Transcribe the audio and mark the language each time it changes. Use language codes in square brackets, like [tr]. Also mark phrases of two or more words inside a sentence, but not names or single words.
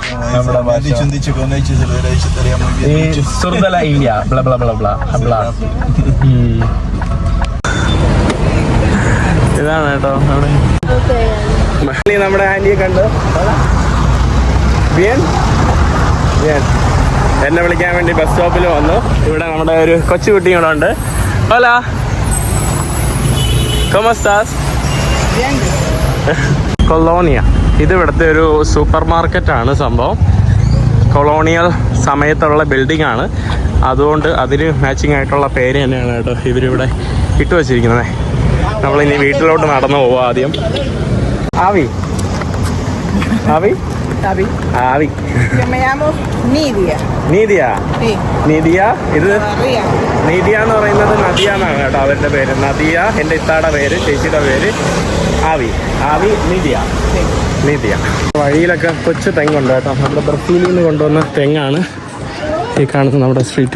[es] sur de la India [ml] ഇതാണ് കേട്ടോ നമ്മുടെ ആന്റിയെ കണ്ടു. ബിയൻ എന്നെ വിളിക്കാൻ വേണ്ടി ബസ് സ്റ്റോപ്പിൽ വന്നു. ഇവിടെ നമ്മുടെ ഒരു കൊച്ചുകുട്ടി കൂടെ ഉണ്ട്. [es] ഹോലാ, ¿cómo estás? [ml] കൊളോണിയ, ഇത് ഇവിടുത്തെ ഒരു [en] super market [ml] സംഭവം. കൊളോണിയൽ സമയത്തുള്ള ബിൽഡിംഗ് ആണ്, അതുകൊണ്ട് അതിന് മാച്ചിങ് ആയിട്ടുള്ള പേര് തന്നെയാണ് കേട്ടോ ഇവരിവിടെ ഇട്ട് വെച്ചിരിക്കുന്നത്. നമ്മളിനി വീട്ടിലോട്ട് നടന്നു പോവുക. ആദ്യം ആവി. [es] Yo me llamo Nidia. [ml] നീതിയ. [es] Sí. [ml] നീതിയ, ഇത് [es] Ría. [ml] നീതിയ എന്ന് പറയുന്നത് നദിയ എന്നാണ് കേട്ടോ അവരുടെ പേര്. നദിയ എൻ്റെ ഇത്താടെ പേര്, ചേച്ചിയുടെ പേര് ആവി. നീതിയ. വഴിയിലൊക്കെ കൊച്ചു തെങ്ങുണ്ട് കേട്ടോ. നമ്മുടെ ബ്രസീലിൽ നിന്ന് കൊണ്ടുവന്ന തെങ്ങാണ് ഈ കാണുന്നത് നമ്മുടെ സ്ട്രീറ്റ്.